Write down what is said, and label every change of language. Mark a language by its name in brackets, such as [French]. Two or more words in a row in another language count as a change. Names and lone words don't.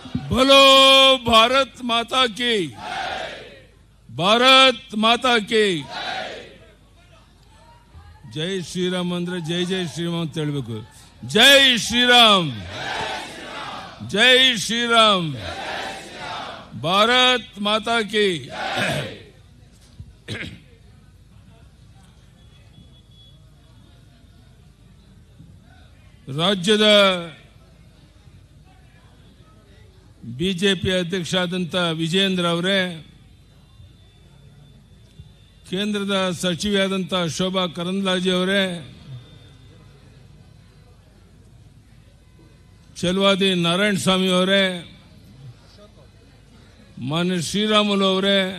[Hindi] बोलो भारत माता की, भारत माता की जय श्रीराम अंद्रे जय जय श्रीराम [Kannada] ಅಂತ ಹೇಳಬೇಕು. [Hindi] जय श्रीराम, जय श्रीराम, भारत माता की. [Kannada] ರಾಜ್ಯದ ಬಿಜೆಪಿ ಅಧ್ಯಕ್ಷರಾದಂಥ ವಿಜಯೇಂದ್ರ ಅವರೇ, ಕೇಂದ್ರದ ಸಚಿವೆಯಾದಂಥ ಶೋಭಾ ಕರಂದ್ಲಾಜೆ ಅವರೇ, ಚಲವಾದಿ ನಾರಾಯಣ ಸ್ವಾಮಿ ಅವರೇ, ಮಾನ್ಯ ಶ್ರೀರಾಮುಲು ಅವರೇ,